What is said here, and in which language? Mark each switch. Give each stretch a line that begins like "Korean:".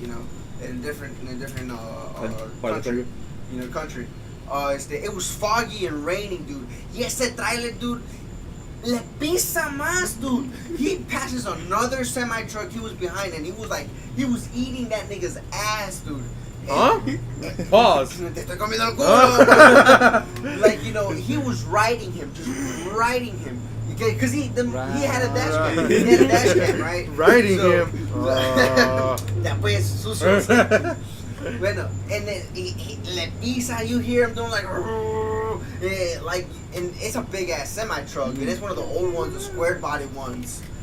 English: You know, in a different country. You know, country. It was foggy and raining, dude.
Spanish: Y ese trailer, dude, le pisa más,
English: dude. He passes another semi truck he was behind, and he was eating that nigga's ass, dude. Huh? Pause.
Spanish: Te estoy comiendo el culo.
English: Like, you know, he was riding him, just riding him. Because he had a dash cam. He had a dash cam, right? Riding So- him.
Spanish: Ya pues, sucio.
English: Bueno, and then
Spanish: le pisa,
English: you hear him doing like, and it's a big ass semi truck, and it's one of the old ones, the square body ones.